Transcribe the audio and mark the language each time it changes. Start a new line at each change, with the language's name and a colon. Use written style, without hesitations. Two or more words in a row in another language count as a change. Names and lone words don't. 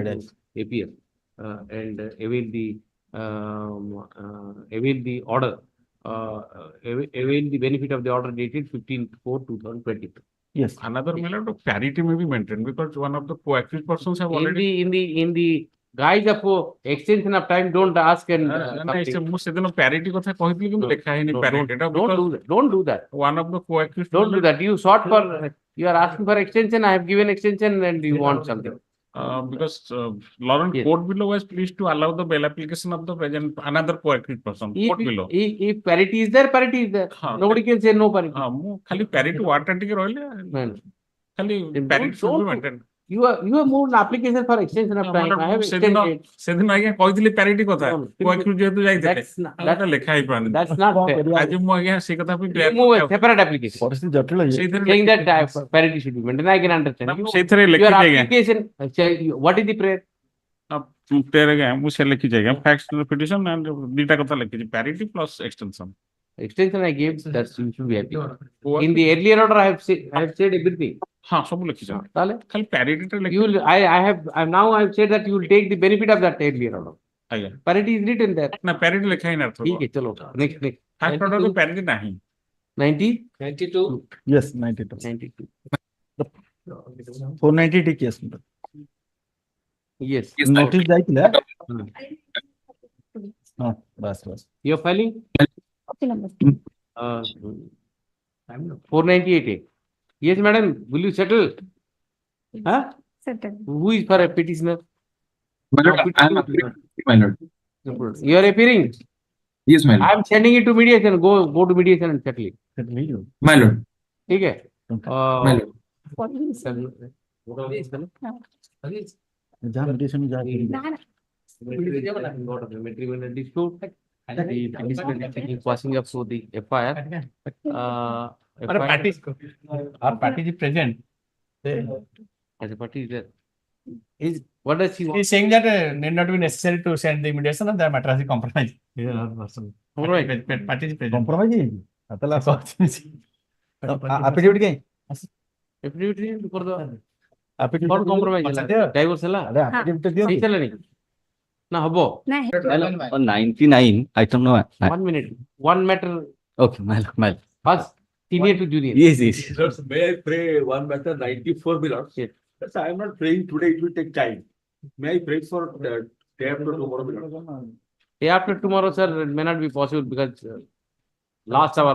English: petitioner to appear and avail the order. Avail the benefit of the order dated 15/4/2022. Yes. Another matter of parity may be maintained because one of the co-accused persons have already. In the guise of extension of time, don't ask and
Odia: ମୁଁ ସେଦିନ parity କଥା କହିଥିଲି କିନ୍ତୁ ଲେଖା ହେଇନି parity ଟା
English: don't do that. One of the co-accused. Don't do that. You sought for, you are asking for extension. I have given extension and you want something. Because Lawrence court below was pleased to allow the bail application of the present another co-accused person. Court below. If parity is there, parity is there. Nobody can say no parity.
Odia: ମୁଁ ଖାଲି
English: parity word
Odia: ଟା ଟିକେ ରହିଲେ ଖାଲି
English: parity should be maintained. You have moved an application for extension of time. I have extended.
Odia: ସେଦିନ ଆଜ୍ଞା କହିଥିଲି parity କଥା co-accused ଯେହେତୁ ଯାଇଥିଲେ
English: That's
Odia: ଲେଖା ହେଇପାରୁନି.
English: That's not fair.
Odia: ଆଜି ମୁଁ ଆଜ୍ଞା ସେଇ କଥା ପାଇଁ
English: You move a separate application.
Odia: ପରିସ୍ଥିତି ଜଟିଳ ହେଇଯାଇଛି।
English: Saying that parity should be maintained. I can understand.
Odia: ସେଇଥିରେ
English: Your
Odia: ଲେଖିଛି ଆଜ୍ଞା
English: application, what is the prayer?
Odia: prayer ଆଜ୍ଞା ମୁଁ ସେ ଲେଖିଛି ଆଜ୍ଞା
English: facts petition and
Odia: ଦିଟା କଥା ଲେଖିଛି
English: parity plus extension. Extension I gave, that you should be happy. In the earlier order, I have said everything.
Odia: ହଁ ସବୁ ଲେଖିଛି ଖାଲି parity ଟା
English: You will, I have said that you will take the benefit of that earlier order.
Odia: ଆଜ୍ଞା
English: Parity is written there.
Odia: ନା parity ଲେଖା ହେଇନି ଆର୍ଥ
Hindi: ठीक है, चलो next.
English: first order
Odia: କୁ parity ନାହିଁ
English: 92. Yes, 92. 92. 490 case. Yes.
Odia: Notice ଯାଇଥିଲା। ହଁ ବାସ୍ ବାସ୍।
English: You are filing? 498A. Yes, madam. Will you settle? Huh? Settle. Who is for a petitioner? My lord, I am appearing, my lord. You are appearing? Yes, my I lord. am sending it to mediation. Go to mediation and settle it. My lord.
Hindi: ठीक है?
English: My lord.
Hindi: जहाँ mediation में जाके
English: Matrimonial dispute. The petitioner is taking passing up to the FIR. Our party is present. As a party is there. What does he want? He is saying that need not be necessary to send the mediation and the matter has been compromised. Alright. Party is present.
Odia: compromise ହେଇଯାଇଛି। affidavit କାଇଁ?
English: Affidavit for the affidavit for compromise
Odia: ହେଲା divorce ହେଲା ଆରେ affidavit ଟା ଦିଅନ୍ତୁ। ହେଇସାରିଲାଣି ନା ହବ
English: 99 item no 1 minute one matter. okay my lord First senior to junior. yes May I pray one matter 94 below? Yes. Yes, I am not praying today, it will take time. May I pray for the day after tomorrow below? Day after tomorrow, sir, it may not be possible because last hour.